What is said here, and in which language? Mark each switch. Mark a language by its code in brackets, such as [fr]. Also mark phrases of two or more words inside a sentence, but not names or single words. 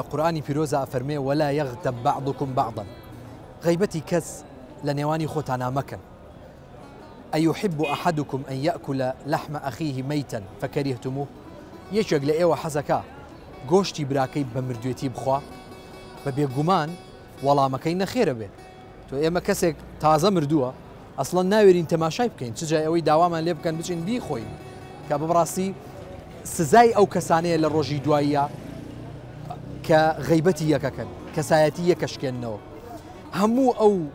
[ckb] قورئانی پیرۆزە فەرمێ [ar] ولا یغتەب بعضکم بعضا [ckb] غەیبەتی کەس لە نێوانی خۆتانە مەکەن [ar] ئەیحب ئەحدکم ئەن یەأکل لەحم ئەخیه مەیتەن فەکەریهتموه [ckb] یەکێک لە ئێوە حەزەکە گۆشتی براکەی بە مردوێتی بخوا بە بێگومان وەڵامەکەی نەخێرە بێ تۆ ئێمە کەسێک تازە مردووە ئەسڵەن ناوێرین تەماشای بکەین چ جای ئەوەی داوامان لێ بکەن بچین بیخۆین کە بەڕاستی سزای ئەو کەسانەیە لە ڕۆژی دواییە کە غەیبەتی یەکەکەن کەسایەتی یەکەشکێننەوە هەموو ئەو